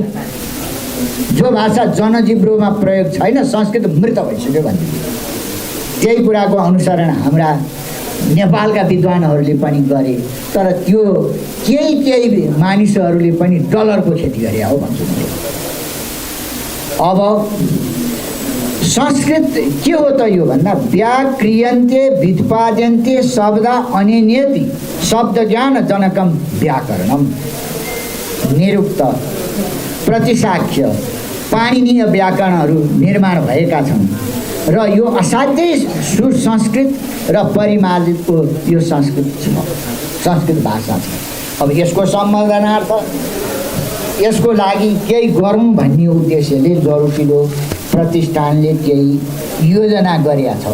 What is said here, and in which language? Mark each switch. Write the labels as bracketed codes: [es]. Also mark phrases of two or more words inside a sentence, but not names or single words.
[ne] जो भाषा जनजिब्रोमा प्रयोग छैन, संस्कृत मृत भइसक्यो भन्ने, त्यही कुराको अनुसरण हाम्रा नेपालका विद्वानहरूले पनि गरे। तर त्यो केही मानिसहरूले पनि डलरको खेती गरे हो भन्छु। अब संस्कृत के हो त? यो भन्दा [sa] व्याक्रियन्ते व्युत्पाद्यन्ते शब्द अनेनेति शब्द ज्ञान जनकम व्याकरणम। [ne] निरुक्त, प्रतिसाक्ष्य, पाणिनीय व्याकरणहरू निर्माण भएका छन् र यो असाध्यै सुसंस्कृत र परिमार्जितको यो संस्कृत भाषा छ। अब यसको सम्वर्धनार्थ यसको लागि केही गरौँ भन्ने उद्देश्यले जरुकिलो प्रतिष्ठानले केही योजना गरेका छ।